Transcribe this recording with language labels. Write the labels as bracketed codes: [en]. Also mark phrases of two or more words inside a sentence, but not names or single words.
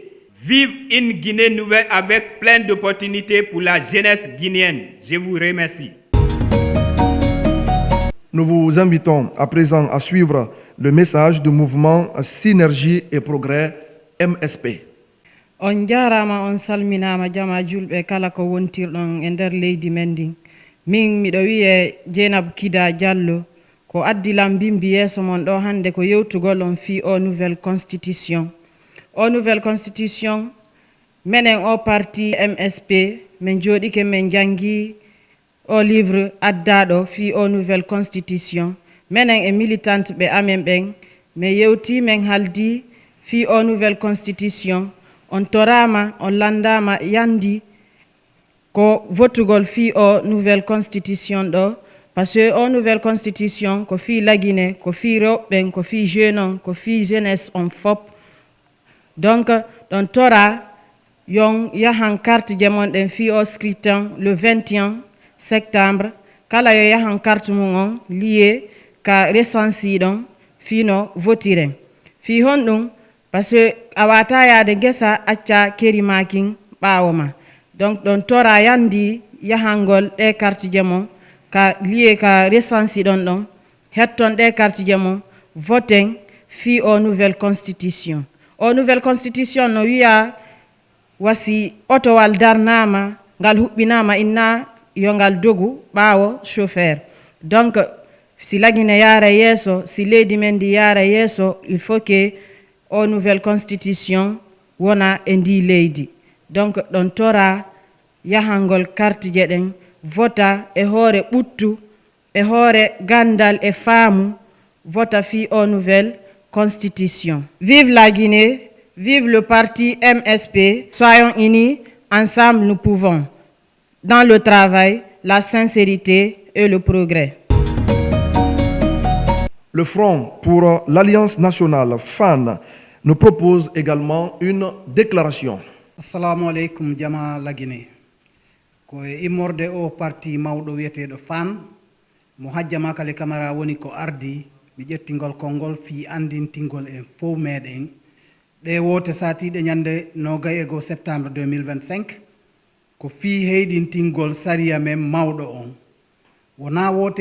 [fr] Vive une Guinée nouvelle avec plein d'opportunités pour la jeunesse guinéenne. Je vous remercie. Nous vous invitons à présent à suivre le message du mouvement Synergie et Progrès MSP. [ff] On jarama on salminama jama julɓe kala ko wontirɗon e nder leydi men ndin. Min miɗo wiye Dieynaba Kida Diallo ko addilam bimbi yeeso mon ɗo hande ko yewtugol on fi o [fr] nouvelle constitution. [ff] O [fr] nouvelle constitution [ff] menen o parti MSP min jooɗike min jangi o livre addaɗo fi o [fr] nouvelle constitution. [ff] Menen e militante ɓe amen ɓen min yewti min haldi fi o [fr] nouvelle constitution. [ff] On torama, on landama yandi ko votugol fi o [fr] nouvelle constitution [ff] ɗo, [fr] parce que [ff] o [fr] nouvelle constitution [ff] ko fi lagine, ko fi rewɓen, ko fi jeune on, ko fi jeunesse on fop. Donc ɗon tora yon yahan carte je mon ɗen fi o scrutin le 21 septembre, kala yo yahan carte mum on lié ka recensi ɗon fino votiren. Fi hon ɗum [fr] parce que [ff] awata yaade gesa acca keri makin ɓawoma. Donc ɗon tora yandi yahangol ɗe carte je mon ka lié ka recensi ɗon ɗon hetton ɗe carte je mon voten fi o [fr] nouvelle constitution. [ff] O [fr] nouvelle constitution [ff] no wiya wasi otowal darnama ngal huɓɓinama inna yo ngal dogu ɓawo chauffeur. Donc si lagine yaara yeeso, si leydi men ndi yaara yeeso, [fr] il faut que [ff] o [fr] nouvelle constitution [ff] wona e ndi leydi. Donc ɗon tora yahangol carte je ɗen vota e hoore ɓuttu e hoore gandal e faamu vota fi o [fr] nouvelle constitution. Vive la Guinée, vive le parti MSP, soyons unis, ensemble nous pouvons, dans le travail, la sincérité et le progrès. le Front pour l'Alliance nationale, FAN, nous propose également une déclaration. [ff] Assalamu alaikum jama la Guinée. Ko immorde o parti mawɗo wiyeteɗo FAN mo hajjama kale camara woni ko ardi mi ƴettingol konngol fi andintingol en fof meɗen ɗe wote satiɗe ñande 21 septembre 2025 ko fi heyɗintingol sariya men mawɗo on wona wote